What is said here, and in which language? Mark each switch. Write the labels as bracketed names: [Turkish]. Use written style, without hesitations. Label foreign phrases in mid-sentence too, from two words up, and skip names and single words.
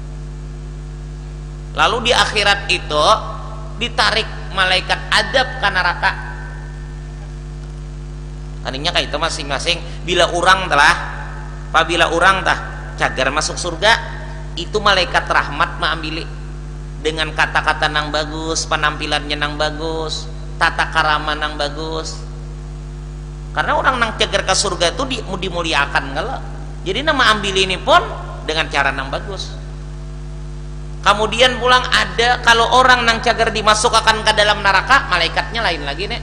[Banjar] Lalu di akhirat itu ditarik malaikat adab ke neraka. Tadinya kayak itu masing-masing bila orang tah cagar masuk surga, itu malaikat rahmat mengambil dengan kata-kata nang bagus, penampilannya nang bagus, tata karama nang bagus. Karena orang nang cagar ke surga itu dimuliakan kalau. Jadi nama ambil ini pun dengan cara nang bagus. Kemudian pulang ada kalau orang nang cagar dimasukkan ke dalam neraka, malaikatnya lain lagi nih.